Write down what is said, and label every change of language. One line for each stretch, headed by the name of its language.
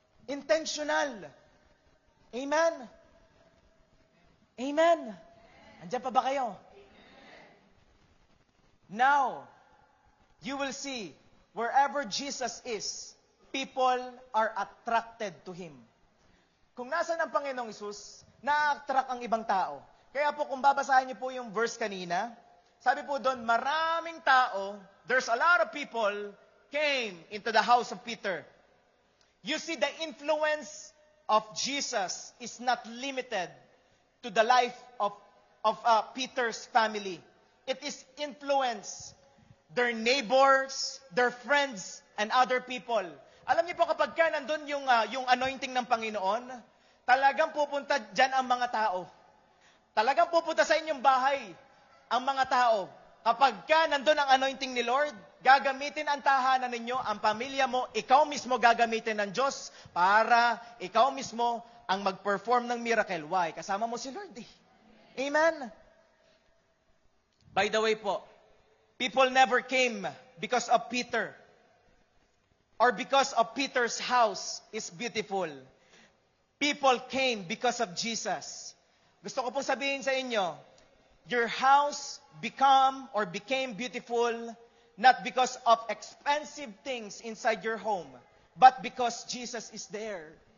English: Intentional.
Filipino: Amen? Amen? Andiyan pa ba kayo?
English: Now, you will see, wherever Jesus is, people are attracted to Him.
Filipino: Kung nasan ang Panginoong Hesus, na-attract ang ibang tao. Kaya po kung babasahin niyo po yung verse kanina, sabi po doon, maraming tao,
English: there's a lot of people came into the house of Peter. You see, the influence of Jesus is not limited to the life of Peter's family. It is influence their neighbors, their friends, and other people.
Filipino: Alam niyo po kapag ka nandun yung anointing ng Panginoon, talagang pupunta dyan ang mga tao. Talagang pupunta sa inyong bahay ang mga tao. Kapag ka nandun ang anointing ni Lord, gagamitin ang tahanan ninyo, ang pamilya mo, ikaw mismo gagamitin ng Diyos para ikaw mismo ang mag-perform ng miracle.
English: Why?
Filipino: Kasama mo si Lord eh. Amen?
English: By the way po, people never came because of Peter or because of Peter's house is beautiful. People came because of Jesus.
Filipino: Gusto ko pong sabihin sa inyo,
English: your house became beautiful not because of expensive things inside your home, but because Jesus is there.